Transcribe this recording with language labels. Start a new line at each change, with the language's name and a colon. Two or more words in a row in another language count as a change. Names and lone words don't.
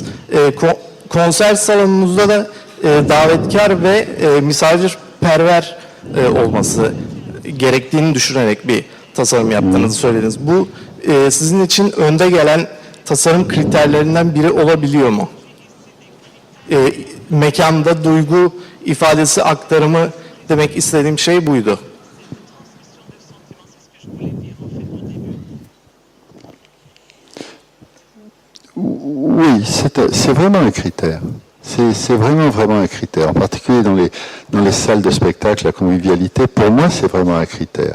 Turkish: Konser salonunuzda da davetkar ve misafirperver olması gerektiğini düşünerek bir tasarım yaptığınızı söylediniz. Bu sizin için önde gelen tasarım kriterlerinden biri olabiliyor mu? Mekanda duygu ifadesi aktarımı demek istediğim şey buydu.
French: Oui, c'est vraiment un critère. C'est vraiment un critère. En particulier dans les salles de spectacle, la convivialité, pour moi, c'est vraiment un critère.